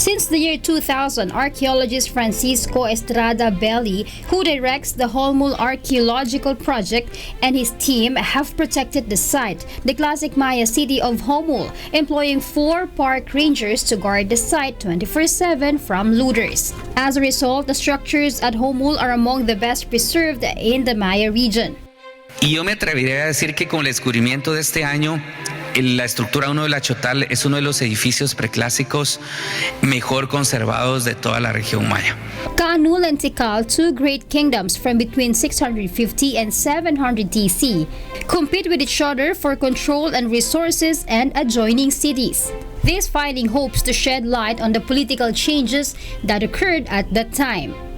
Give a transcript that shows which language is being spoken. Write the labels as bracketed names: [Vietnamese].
[English] Since the year 2000, archaeologist Francisco Estrada Belli, who directs the Holmul Archaeological Project, and his team have protected the site, the classic Maya city of Holmul, employing 4 park rangers to guard the site 24/7 from looters. As a result, the structures at Holmul are among the best preserved in the Maya region. [Spanish] Y yo me atrevería a decir que con el descubrimiento de este año, la estructura 1 de la Chotal es uno de los edificios preclásicos mejor conservados de toda la región maya. [English] Kaanul and Tikal, 2 great kingdoms from between 650 and 700 TC, compete with each other for control and resources and adjoining cities. This finding hopes to shed light on the political changes that occurred at that time.